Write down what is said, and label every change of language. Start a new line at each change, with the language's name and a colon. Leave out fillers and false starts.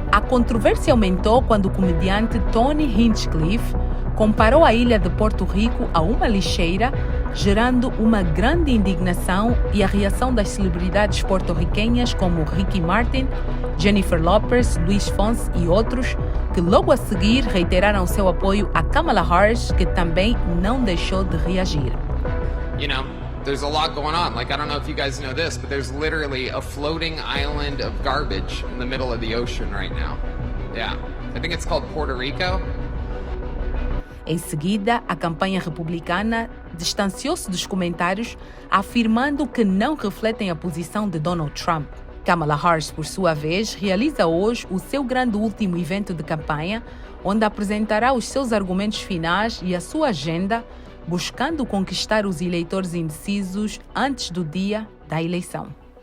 Portuguese: A controvérsia aumentou quando o comediante Tony Hinchcliffe comparou a ilha de Porto Rico a uma lixeira, gerando uma grande indignação e a reação das celebridades porto-riquenhas como Ricky Martin, Jennifer Lopez, Luís Fonsi e outros, que logo a seguir reiteraram seu apoio a Kamala Harris, que também não deixou de reagir.
English: You know, there's a lot going on. Like, I don't know if you guys know this, but there's literally a floating island of garbage in the middle of the ocean right now. Yeah. I think it's called Puerto Rico.
Portuguese: Em seguida, a campanha republicana distanciou-se dos comentários, afirmando que não refletem a posição de Donald Trump. Kamala Harris, por sua vez, realiza hoje o seu grande último evento de campanha, onde apresentará os seus argumentos finais e a sua agenda, buscando conquistar os eleitores indecisos antes do dia da eleição.